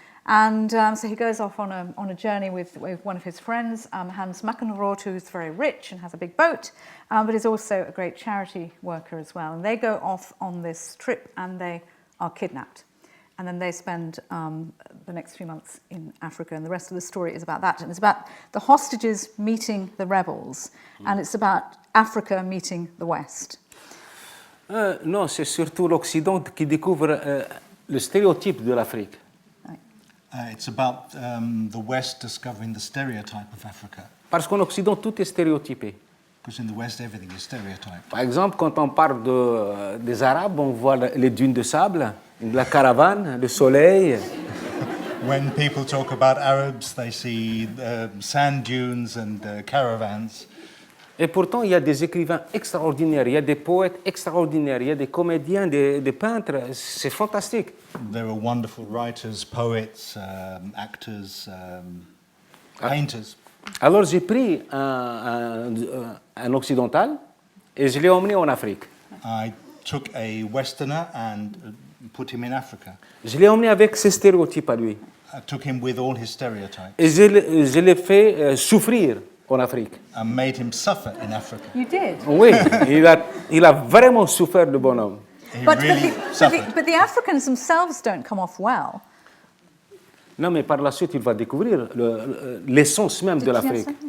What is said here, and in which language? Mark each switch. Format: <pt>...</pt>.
<en>And so he goes off on a journey with one of his friends, Hans Mackenroth, who's very rich and has a big boat, but is also a great charity worker as well. And they go off on this trip and they are kidnapped. and then they spend the next few months in Africa, and the rest of the story is about that. And it's about the hostages meeting the rebels, and it's about Africa meeting the West.</en> <fr>Non, c'est surtout l'Occident qui découvre le stéréotype de l'Afrique.</fr> <en>It's about the West discovering the stereotype of Africa.</en> <fr>Parce qu'en Occident, tout est stéréotypé.</fr> <en>Because in the West, everything is stereotyped.</en> <fr>Par exemple, quand on parle des Arabes, on voit les dunes de sable, la caravane, le soleil.</fr> <en>When people talk about Arabs, they see sand dunes and caravans.</en> <fr>Et pourtant, il y a des écrivains extraordinaires, il y a des poètes extraordinaires, il y a des comédiens, des peintres. C'est fantastique.</fr> <en>There are wonderful writers, poets, actors, painters.</en> <fr>Alors j'ai pris un occidental et je l'ai emmené en Afrique.</fr> <en>I took a Westerner and put him in Africa.</en> <fr>Je l'ai emmené avec ses stéréotypes à lui.</fr> <en>I took him with all his stereotypes.</en> <fr>Et je l'ai fait souffrir en Afrique.</fr> <en>And made him suffer in Africa. You did?</en> <fr>Oui, il a vraiment souffert, le bonhomme.</fr> <en>He really suffered. But the Africans themselves don't come off well.</en> <fr>Non, mais par la suite, il va découvrir l'essence même de l'Afrique.</fr>